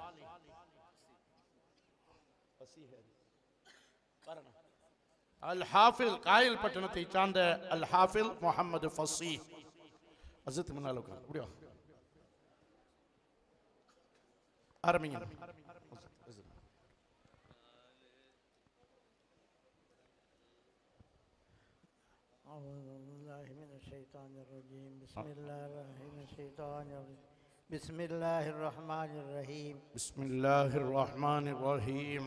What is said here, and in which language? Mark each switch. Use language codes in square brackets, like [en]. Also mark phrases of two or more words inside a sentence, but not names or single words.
[ta] அல் ஹாஃபில் காயல்பட்டினத்தை சார்ந்த அல் ஹாஃபில் முஹம்மது ஃபஸீஹ். அஜத் முன்னால உட்கார். அப்படியா ஆரம்பிங்க. [ar] أعوذ بالله من الشيطان الرجيم. بسم الله الرحمن الرحيم. بسم الله الرحمن الرحيم.